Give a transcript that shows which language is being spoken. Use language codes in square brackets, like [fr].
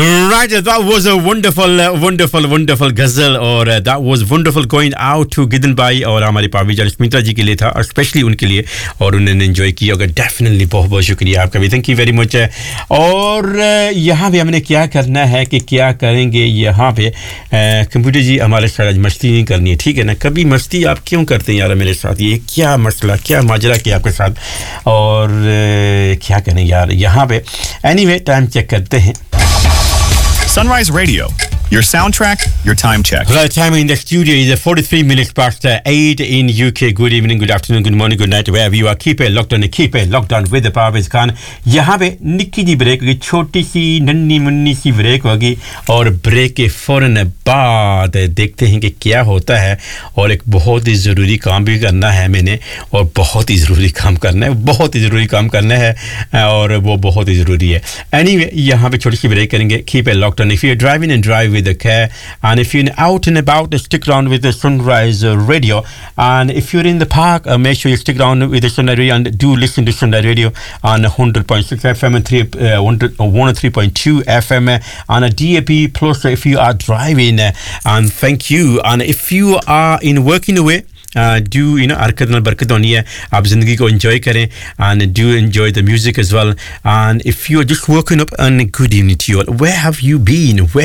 [en] Right, that was a wonderful, wonderful, wonderful ghazal, or that was wonderful going out to Gidan Bhai [hi] और हमारे पावी जान सुमित्रा जी के लिए था, especially उनके लिए, और उन्होंने enjoy किया होगा definitely. बहुत बहुत शुक्रिया आपका भी, [en] thank you very much. [hi] और यहाँ पे हमने क्या करना है कि क्या करेंगे यहाँ पे, कंप्यूटर जी हमारे साथ आज मस्ती नहीं करनी है, ठीक है ना? कभी मस्ती आप क्यों करते हैं यार मेरे साथ, ये क्या मसला, क्या माजरा किया आपके साथ, और क्या करें यार यहाँ पे. एनीवे टाइम चेक करते हैं. [en] Sunrise Radio, your soundtrack, your time check. Well, the time in the studio is 43 minutes past 8 in UK. Good evening, good afternoon, good morning, good night, wherever you are. Keep it locked on with the Parviz Khan. [hi] यहाँ पे निकी जी break होगी, छोटी सी नन्नी मुन्नी सी break होगी, और break के फौरन बाद देखते हैं कि क्या होता है, और एक बहुत ही ज़रूरी काम भी करना है मैंने, और बहुत ही ज़रूरी काम करना है, बहुत ही ज़रूरी काम करना है, और वो बहुत ही ज़रूरी है. एनीवे यहाँ पे छोटी सी ब्रेक करेंगे, [en] Keep it locked on. If you are driving and drive with care, and if you are out and about stick around with the Sunrise Radio, and if you are in the park make sure you stick around with the Sunrise Radio, and do listen to Sunrise Radio on 100.6 FM and 103.2 FM on a DAP plus if you are driving, and thank you. And if you are in working away, do you know [pa] arkad nal barkat honi hai, aap zindagi ko enjoy kare, [en] and do enjoy the music as well. And if you are just woken up, and good evening to you all, where have you been.